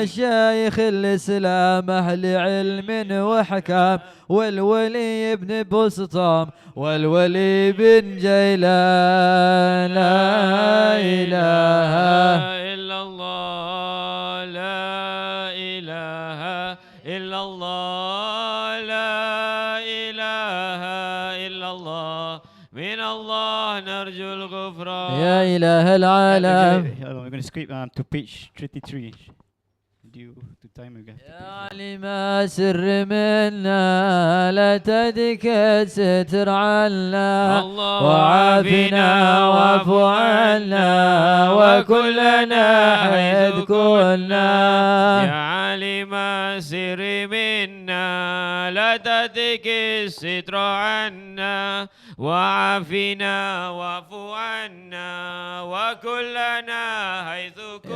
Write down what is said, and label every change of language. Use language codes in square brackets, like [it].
[ar] بمشايخ الإسلام أهل علم وحكام والولي ابن بسطام والولي بن جيلان لا إله إلا الله لا إله إلا الله لا إله إلا الله من الله نرجو الغفران يا إله العالم. [en] We're going to skip to page 33 due to time again. [ar] يا علم سر منا لا تدك ستر عنا وعافنا واعف عنا وكلنا حيث كنا يا عالم سر منا لا تدك الستر عنا وعافنا واعف عنا وكلنا حيث كنا